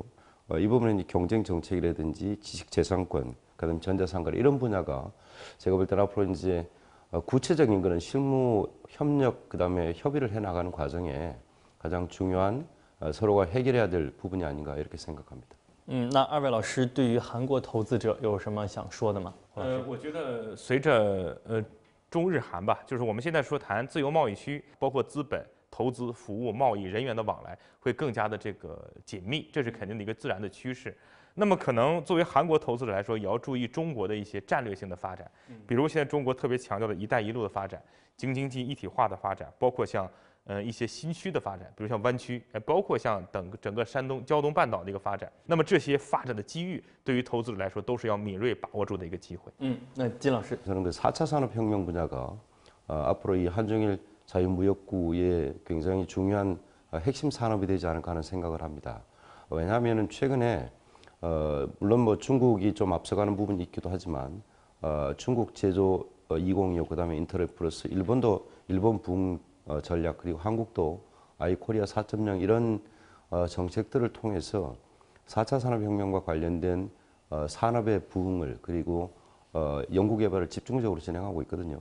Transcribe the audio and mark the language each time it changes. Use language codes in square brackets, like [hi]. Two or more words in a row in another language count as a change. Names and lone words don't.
[ko] 이 부분은 경쟁 정책이라든지 지식재산권, 그 다음에 전자상거래 이런 분야가 제가 볼 때는 앞으로 이제 구체적인 그런 실무 협력, 그 다음에 협의를 해 나가는 과정에 가장 중요한 서로가 해결해야 될 부분이 아닌가 이렇게 생각합니다. [zh] 那2位老师对于韩国投资者有什么想说的吗？我觉得随着中日韩吧，就是我们现在说谈自由贸易区，包括资本、投资、服务、贸易、人员的往来会更加的这个紧密，这是肯定的一个自然的趋势。那么可能作为韩国投资者来说，也要注意中国的一些战略性的发展，比如现在中国特别强调的一带一路的发展、京津冀一体化的发展，包括像一些新区的发展，比如像湾区，包括像整个山东胶东半岛的一个发展。那么这些发展的机遇，对于投资者来说都是要敏锐把握住的一个机会。那金老师， [ko] 저는 그 4차 산업혁명 분야가 앞으로 이 한중일 자유무역구의 굉장히 중요한 핵심 산업이 되지 않을까 하는 생각을 합니다. 왜냐하면 최근에 물론 뭐 중국이 좀 앞서가는 부분이 있기도 하지만 중국 제조 2025, 그다음에 인터넷 플러스 일본도 일본 부흥 전략 그리고 한국도 아이코리아 4.0 이런 정책들을 통해서 4차 산업혁명과 관련된 산업의 부흥을 그리고 연구개발을 집중적으로 진행하고 있거든요.